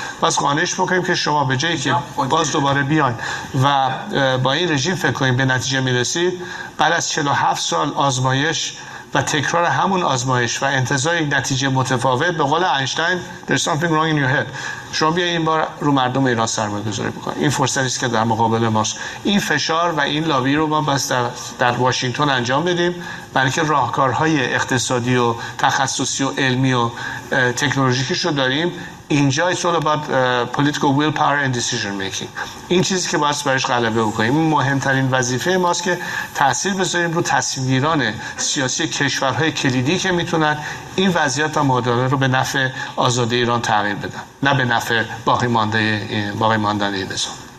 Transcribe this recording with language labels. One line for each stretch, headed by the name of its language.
Persian: پس قانعش بکنیم که شما به جایی که باز دوباره بیاین و با این رژیم فکر کنیم به نتیجه میرسید، بعد از 47 سال آزمایش و تکرار همون آزمایش و انتظار یک نتیجه متفاوت، به قول اینشتین
English: there's something wrong in your head،
Persian: شما بیا این بار رو مردم ایران سرمایه‌گذاری بکن. این فرصتی است که در مقابل ماست. این فشار و این لابی رو ما بس در واشنگتن انجام بدیم، برای که راهکارهای اقتصادی و تخصصی و علمی و تکنولوژیکش رو داریم. اینجا
English: it's all about political will power and decision making.
Persian: این چیزی که باید برش غلبه بکنیم. این مهمترین وظیفه ماست که تأثیر بذاریم رو تصمیم گیران سیاسی کشورهای کلیدی که میتونن این وضعیت و معادله رو به نفع آزادی ایران تغییر بدن، نه به نفع باقی ماندن این نظام.